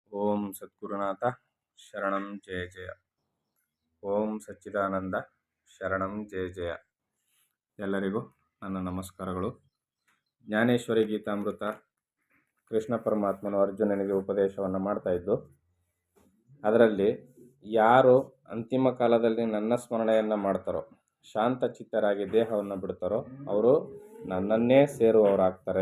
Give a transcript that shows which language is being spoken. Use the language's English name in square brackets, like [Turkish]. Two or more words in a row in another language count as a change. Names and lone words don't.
[Sanskrit] ಓಂ ಸದ್ಗುರುನಾಥ ಶರಣಂ ಜಯ ಜಯ. ಓಂ ಸಚ್ಚಿದಾನಂದ ಶರಣಂ ಜಯ ಜಯ. [Kannada] ಎಲ್ಲರಿಗೂ ನನ್ನ ನಮಸ್ಕಾರಗಳು. ಜ್ಞಾನೇಶ್ವರಿ ಗೀತಾಮೃತ ಕೃಷ್ಣ ಪರಮಾತ್ಮನು ಅರ್ಜುನನಿಗೆ ಉಪದೇಶವನ್ನು ಮಾಡ್ತಾ ಇದ್ದು, ಅದರಲ್ಲಿ ಯಾರು ಅಂತಿಮ ಕಾಲದಲ್ಲಿ ನನ್ನ ಸ್ಮರಣೆಯನ್ನು ಮಾಡ್ತಾರೋ, ಶಾಂತ ಚಿತ್ತರಾಗಿ ದೇಹವನ್ನು ಬಿಡ್ತಾರೋ, ಅವರು ನನ್ನನ್ನೇ ಸೇರುವವರಾಗ್ತಾರೆ.